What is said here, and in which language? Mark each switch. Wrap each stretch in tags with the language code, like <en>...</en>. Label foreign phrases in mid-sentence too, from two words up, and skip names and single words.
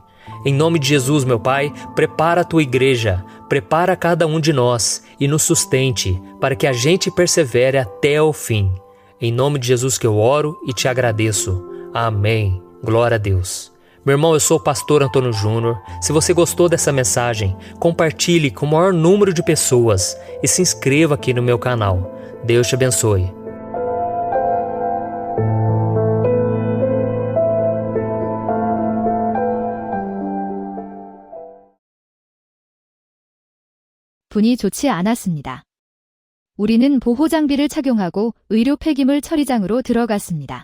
<pt>Em nome de Jesus, meu Pai, prepara a Tua igreja, prepara cada um de nós e nos sustente para que a gente persevere até o fim. Em nome de Jesus que eu oro e te agradeço. Amém. Glória a Deus. Meu irmão, eu sou o pastor Antônio Júnior. Se você gostou dessa mensagem, compartilhe com o maior número de pessoas e se inscreva aqui no meu canal. Deus te abençoe.</pt> <ko>분이 좋지 않았습니다. 우리는 보호장비를 착용하고 의료 폐기물 처리장으로 들어갔습니다.</ko>